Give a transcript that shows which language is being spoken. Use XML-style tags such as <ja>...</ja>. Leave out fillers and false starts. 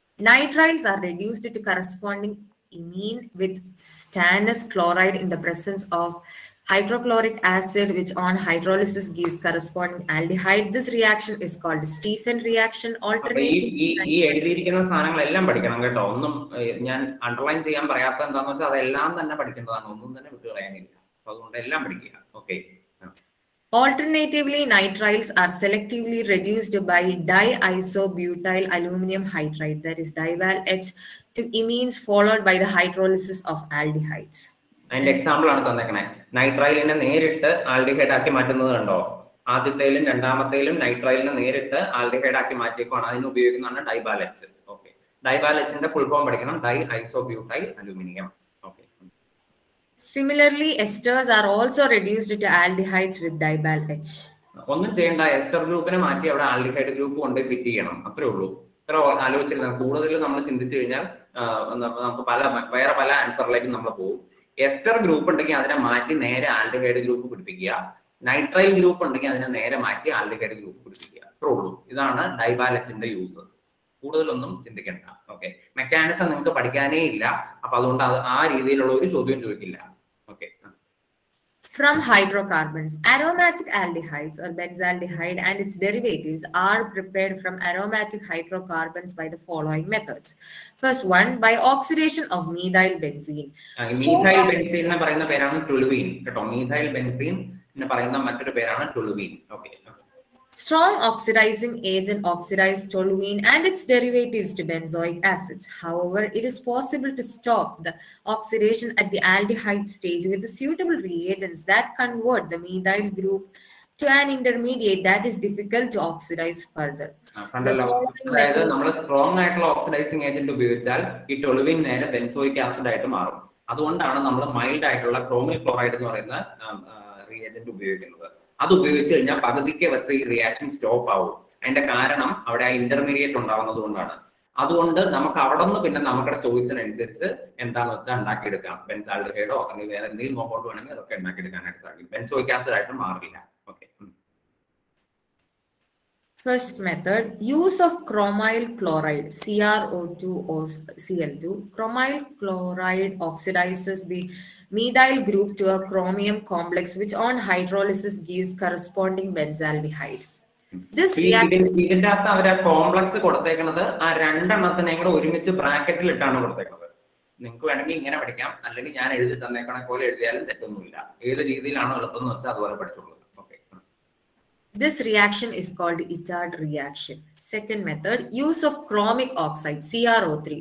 <en>Nitriles are reduced to corresponding imine with stannous chloride in the presence of hydrochloric acid, which on hydrolysis gives corresponding aldehyde. This reaction is called Stephen reaction.</en> <ml>ഈ എഴുതിയിരിക്കുന്ന സാധനങ്ങളെല്ലാം പഠിക്കണം കേട്ടോ. ഒന്നും ഞാൻ underline ചെയ്യാൻ പറയാത്ത എന്താണെന്ന് വെച്ചാൽ അതെല്ലാം തന്നെ പഠിക്കേണ്ടതാണ്. ഒന്നും തന്നെ വിട്ടു കളയാനില്ല. അതുകൊണ്ട് എല്ലാം പഠിക്കുക. Okay.</ml> <en>Alternatively, nitriles are selectively reduced by diisobutyl aluminum hydride, that is dival H, to imines followed by the hydrolysis of aldehydes.</en> <ml>അതിന്റെ എക്സാമ്പിൾ ആണ് തന്നേക്കണേ. നൈട്രൈലിനെ നേരിട്ട് ആൽഡിഹൈഡ് ആക്കി മാറ്റുന്നത് കണ്ടോ? ആദ്യത്തേലും രണ്ടാമത്തേലും നൈട്രൈലിനെ നേരിട്ട് ആൽഡിഹൈഡ് ആക്കി മാറ്റിയേക്കാണ്. അതിന് ഉപയോഗിക്കുന്നതാണ് ഡൈബാൽ എച്ച്. ഓക്കെ. ഡൈബാൽ എച്ചിന്റെ ഫുൾ ഫോം പഠിക്കണം. ഡൈഐസോബ്യൂട്ടൈൽ aluminium. Okay.</ml> <en>Similarly, esters are also reduced to aldehydes with dibal H.</en> <ml>ഒന്നും ചെയ്യേണ്ട. എസ്റ്റർ ഗ്രൂപ്പിനെ മാറ്റി അവിടെ ആൽഡിഹൈഡ് ഗ്രൂപ്പ് കൊണ്ട് ഫിറ്റ് ചെയ്യണം. അത്രേ ഉള്ളൂ. ഇത്ര ആലോചിച്ചിരുന്ന കൂടുതൽ നമ്മൾ ചിന്തിച്ചു കഴിഞ്ഞാൽ നമുക്ക് വേറെ പല ആൻസറിലേക്ക് നമ്മൾ പോകും. എസ്റ്റർ ഗ്രൂപ്പ് ഉണ്ടെങ്കിൽ അതിനെ മാറ്റി നേരെ ആൽഡിഹൈഡ് ഗ്രൂപ്പ് പിടിപ്പിക്കുക. നൈട്രൈൽ ഗ്രൂപ്പ് ഉണ്ടെങ്കിൽ അതിനെ നേരെ മാറ്റി ആൽഡിഹൈഡ് ഗ്രൂപ്പ് പിടിപ്പിക്കുക. അത്രേ ഉള്ളൂ. ഇതാണ് ഡൈബാൽ എച്ചിന്റെ യൂസ്. കൂടുതലൊന്നും ചിന്തിക്കേണ്ട. ഓക്കെ. മെക്കാനിസം നിങ്ങൾക്ക് പഠിക്കാനേ ഇല്ല. അപ്പൊ അതുകൊണ്ട് ആ രീതിയിലുള്ള ഒരു ചോദ്യം ചോദിക്കില്ല. Okay.</ml> <en>From hydrocarbons, aromatic aldehydes or benzaldehyde and its derivatives are prepared from aromatic hydrocarbons by the following methods. First one, by oxidation of methyl benzene.</en> <ml>Methyl benzene എന്ന് പറയുന്ന പേരാണ് toluene കേട്ടോ. methyl benzene എന്ന് പറയുന്ന മറ്റൊരു പേരാണ് toluene. Okay.</ml> <en>Strong oxidizing agent oxidizes toluene and its derivatives to benzoic acids. However, it is possible to stop the oxidation at the aldehyde stage with the suitable reagents that convert the methyl group to an intermediate that is difficult to oxidize further.</en> <ml>അതായത് നമ്മൾ strong ആയിട്ടുള്ള oxidising agent ഉപയോഗിച്ചാൽ ഈ toluene നേരെ benzoic acid ആയിട്ട് മാറും. അതുകൊണ്ടാണ് നമ്മൾ മൈൽഡ് ആയിട്ടുള്ള ക്രോമിൽ ക്ലോറൈഡ് എന്ന് പറയുന്ന റിയേജന്റ് ഉപയോഗിക്കുന്നത്. അത് ഉപയോഗിച്ച് കഴിഞ്ഞാൽ പകുതിക്ക് വെച്ച് ഈ റിയാക്ഷൻ സ്റ്റോപ്പ് ആവും. അതിന്റെ കാരണം അവിടെ ആ ഇന്റർമീഡിയറ്റ് ഉണ്ടാവുന്നത് കൊണ്ടാണ്. അതുകൊണ്ട് നമുക്ക് അവിടെ നിന്ന് പിന്നെ നമ്മുടെ ചോയ്സിനനുസരിച്ച് എന്താണെന്ന് വെച്ചാൽ ഉണ്ടാക്കിയെടുക്കാം. ബെൻസാൽഡിഹൈഡോ അല്ലെങ്കിൽ വേറെ എന്തെങ്കിലും കോമ്പൗണ്ട് വേണമെങ്കിൽ അതൊക്കെ ഉണ്ടാക്കിയെടുക്കാനായിട്ട് സാധിക്കും. ബെൻസോയിക് ആസിഡ് ആയിട്ട് മാറില്ല. Okay.</ml> <en>First method, use of chromyl chloride, CrO2 or Cl2. Chromyl chloride oxidizes the methyl group to a chromium complex, which on hydrolysis gives corresponding benzaldehyde. This reaction...</en> <ml>ഇതിന്റെ അകത്ത് അവർ complex കൊടുത്തേക്കുന്നത് ആ രണ്ടെണ്ണത്തിനെയും കൂടെ ഒരുമിച്ച് ബ്രാക്കറ്റിൽ ഇട്ടാണ് കൊടുത്തേക്കുന്നത്. നിങ്ങൾക്ക് വേണമെങ്കിൽ ഇങ്ങനെ പഠിക്കാം, അല്ലെങ്കിൽ ഞാൻ എഴുതി തന്നേക്കണ പോലെ എഴുതിയാലും തെറ്റൊന്നുമില്ല. ഏത് രീതിയിലാണോ എളുപ്പം എന്ന് വെച്ചാൽ അതുപോലെ പഠിച്ചോളൂ.</ml> <en>This reaction is called Itard reaction. Second method, use of chromic oxide, CrO3.</en>